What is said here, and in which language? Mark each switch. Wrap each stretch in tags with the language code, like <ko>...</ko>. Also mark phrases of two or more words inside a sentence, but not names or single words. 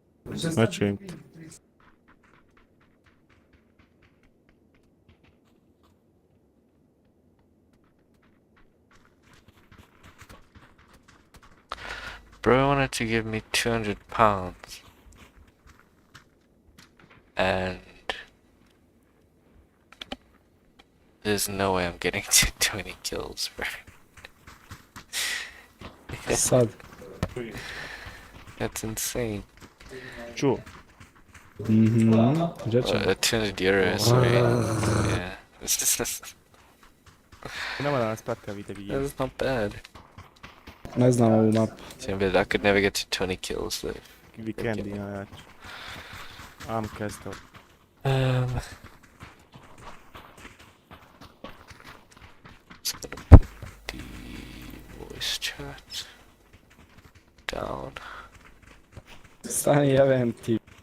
<bs>Ne čujem te.</bs> <en>Bro wanted to give me 200 pounds. And there's no way I'm getting to 20 kills, bro. Sad. That's insane.</en> <bs>Čuo. Gdje ćemo?</bs> <en>200 euros, right? Yeah.</en> <bs>Nema da nas prate, vidite vi.</bs> <en>That's not bad.</en> <bs>Ne znam ovu mapu.</bs> <en>Same, but I could never get to 20 kills though.</en> <bs>Vikendi najjači.</bs> <en>Am Castle. Just gonna put the voice chat down.</en> <bs>Stani jebem ti.</bs>